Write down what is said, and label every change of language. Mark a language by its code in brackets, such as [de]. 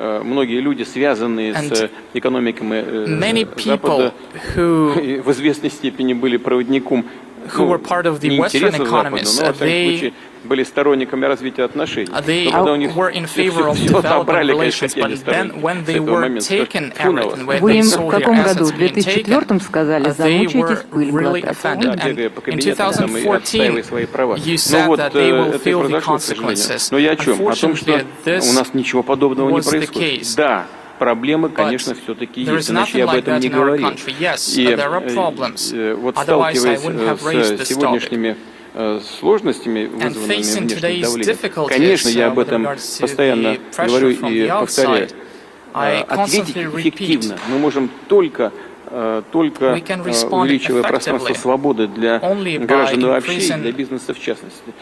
[ru] Многие люди, связанные с экономиками Запада, в известной степени были проводником [en] who were part of the Western economies, they [ru] были сторонниками развития отношений. [en] were in favor of developing relations, but then when they were taken everything, when they saw their assets being taken, they were really offended. And in 2014, you said that they will feel the consequences. Unfortunately, this was the case. [ru] Проблемы, конечно, все-таки есть, иначе я об этом не говорил. И вот сталкиваясь с сегодняшними сложностями, вызванными внешним давлением, конечно, я об этом постоянно говорю и повторяю. Ответить эффективно мы можем только увеличивая пространство свободы для граждан вообще и для бизнеса в частности.